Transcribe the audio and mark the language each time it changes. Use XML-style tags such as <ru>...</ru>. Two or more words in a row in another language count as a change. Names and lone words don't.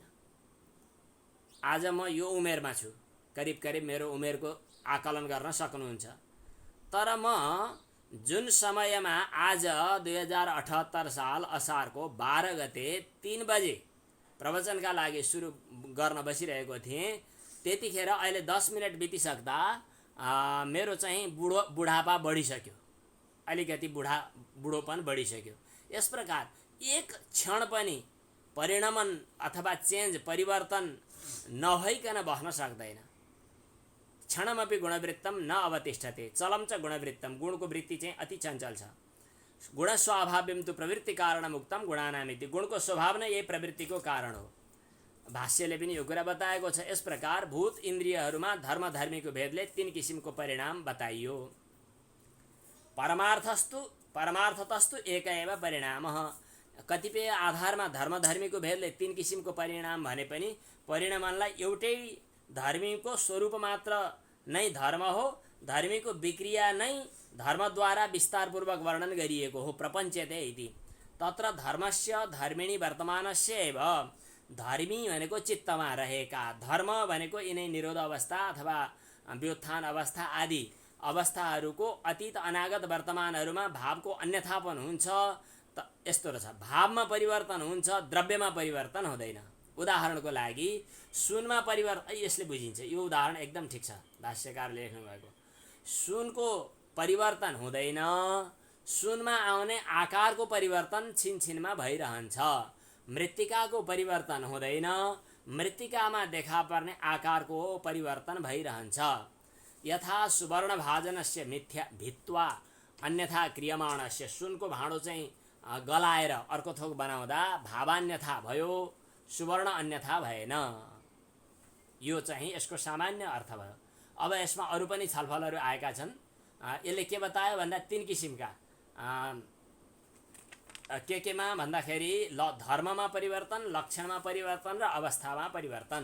<ne>आज म यो उमेरमा छु, करिब मेरो उमेरको आकलन गर्न सक्नुहुन्छ, तर म जुन समयमा आज 2078 साल असारको 12 गते 3 बजे प्रवचनका लागि सुरु गर्न बसिरहेको थिएँ, त्यतिखेर अहिले 10 मिनट बितिसक्दा मेरो चाहिँ बुढापा बढिसक्यो, अलिकति बुढोपन बढिसक्यो। यस प्रकार एक क्षण पनि परिणमन अथवा चेन्ज, परिवर्तन नभइकन बस्न सक्दैन।</ne> <sa>क्षणमपि गुणवृत्तम न अवतिष्ठते, चलम च गुणवृत्तम,</sa> <ne>गुणको वृत्ति चाहिँ अति चञ्चल छ।</ne> <sa>गुणस्वाभाव्यम तु प्रवृत्ति कारणम उक्तम गुणानामिति,</sa> <ne>गुणको स्वभाव नै यही प्रवृत्तिको कारण हो। भाष्यले पनि यो कुरा बताएको छ। यस प्रकार भूत इन्द्रियहरूमा धर्म धर्मीको भेदले 3 किसिमको परिणाम बताइयो।</ne> <sa>परमार्थतस्तु एक एव परिणामः।</sa> <ne>कतिपय आधारमा धर्म धर्मीको भेदले 3 किसिमको परिणाम भने पनि परिणामलाई एउटै धर्मीको स्वरूप मात्र नै धर्म हो। धर्मीको विक्रिया नै धर्मद्वारा विस्तारपूर्वक वर्णन गरिएको हो।</ne> <sa>प्रपञ्चते इति तत्र धर्मस्य धर्मिणी वर्तमानस्य एव।</sa> <ne>धर्मी भनेको चित्तमा रहेका, धर्म भनेको यिनै निरोध अवस्था अथवा व्युत्थान अवस्था आदि अवस्थाहरूको अतीत अनागत वर्तमानहरूमा भावको अन्यथापन हुन्छ। यस्तो रहेछ, भावमा परिवर्तन हुन्छ, द्रव्यमा परिवर्तन हुँदैन। उदाहरणको लागि सुनमा परिवर्तन, यसले बुझिन्छ। यो उदाहरण एकदम ठिक छ, भाष्यकारले लेख्नु भएको। सुनको परिवर्तन हुँदैन, सुनमा आउने आकारको परिवर्तन छिनछिनमा भइरहन्छ। मृत्तिकाको परिवर्तन हुँदैन, मृत्तिकामा देखा पर्ने आकारको परिवर्तन भइरहन्छ।</ne> <sa>यथा सुवर्ण भाजनस्य मिथ्या भित्वा अन्यथा क्रियमाणस्य।</sa> <ne>सुनको भाँडो चाहिँ गलाएर अर्को थोक बनाउँदा भावान्यथा भयो, सुवर्ण अन्यथा भएन। यो चाहिँ यसको सामान्य अर्थ भयो। अब यसमा अरू पनि छलफलहरू आएका छन्। यसले के बतायो भन्दा 3 किसिमका केमा भन्दाखेरि धर्ममा परिवर्तन, लक्षणमा परिवर्तन र अवस्थामा परिवर्तन।</ne>